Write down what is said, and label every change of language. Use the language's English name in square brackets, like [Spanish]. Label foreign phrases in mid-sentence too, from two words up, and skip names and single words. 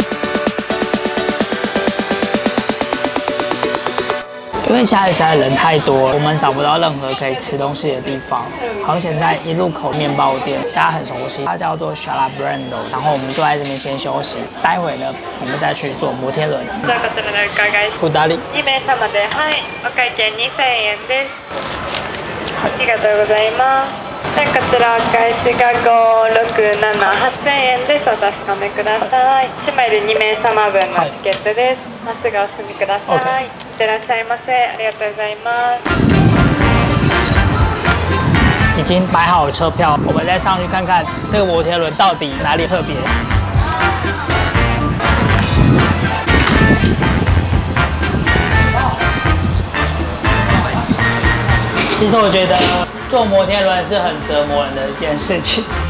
[Chinese] 因为现在实在人太多了，我们找不到任何可以吃东西的地方。好险在一路口面包店，大家很熟悉，它叫做 Shalabrando。然后我们坐在這邊先休息，待會呢我們再去坐摩天輪。 [Japanese] じゃあこちらでお伺いします。2人。2名様で、はい、お会計2000円です。ありがとうございます。じゃあこちらお返しが567、8000円です。お確かめください。1枚で2名様分のチケットです。まっすぐお進みください。いってらっしゃいませ。ありがとうございます。 [Chinese] 已经买好了车票，我们再上去看看这个摩天轮到底哪里特别。其实我觉得坐摩天轮是很折磨人的一件事情。